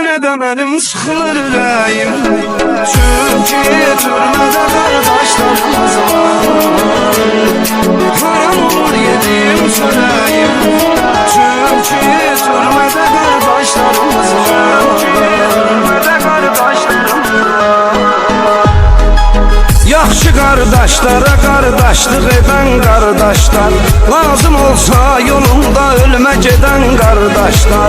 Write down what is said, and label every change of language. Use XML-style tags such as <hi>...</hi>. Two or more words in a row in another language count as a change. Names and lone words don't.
<tr>Yine de benim sıkılır</tr> <az>ürəyim, çünkü türmədə qardaşlarımız var. Haram olur yediğim çörəyim, çünkü türmədə qardaşlarımız var. Yaxşı qardaşlara qardaşlıq edən qardaşlar, lazım olsa yolunda ölmə gedən qardaşlar.</az>